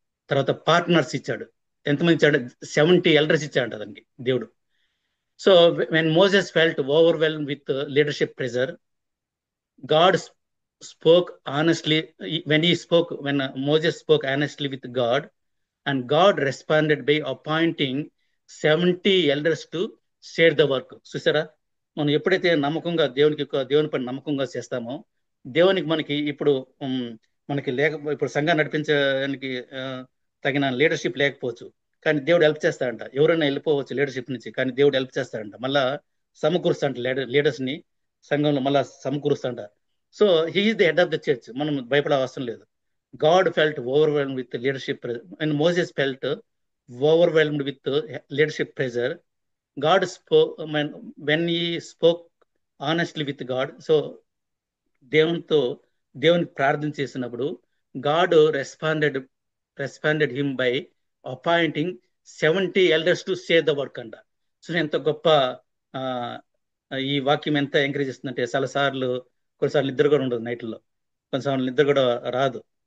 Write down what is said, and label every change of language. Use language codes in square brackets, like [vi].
[te] తర్వాత పార్ట్నర్స్ ఇచ్చాడు. ఎంతమంది ఇచ్చాడు? 70 ఎల్డర్స్ ఇచ్చాడు అతనికి దేవుడు. [en] So when Moses felt overwhelm with leadership pressure, God spoke honestly. When Moses spoke honestly with God, and God responded by appointing 70 elders to share the work. [te] చూసారా, మనం ఎప్పుడైతే నమ్మకంగా దేవుని పని నమ్మకంగా చేస్తామో, దేవునికి మనకి ఇప్పుడు మనకి ఇప్పుడు సంఘాన్ని నడిపించడానికి తగిన లీడర్షిప్ లేకపోవచ్చు, కానీ దేవుడు హెల్ప్ చేస్తాడంట. ఎవరైనా వెళ్ళిపోవచ్చు లీడర్షిప్ నుంచి, కానీ దేవుడు హెల్ప్ చేస్తాడంట. మళ్ళా సమకూరుస్తాడంట లీడర్స్ ని, సంఘంలో మళ్ళా సమకూరుస్తాడంట. [en] So he is the head of the church. [te] మనం భయపడే అవసరం లేదు. [en] God felt overwhelmed with leadership pressure. When Moses felt overwhelmed with leadership pressure, God spoke when he spoke honestly with God. So [te] దేవునితో దేవుని ప్రార్థన చేసినప్పుడు [en] God responded him by appointing 70 elders to say the work [te] అంట. So ఎంత గొప్ప ఈ వాక్యం ఎంత ఎంకరేజ్ చేస్తుందంటే, కొన్నిసార్లు నిద్ర కూడా ఉండదు నైట్లో, కొన్నిసార్లు నిద్ర కూడా రాదు.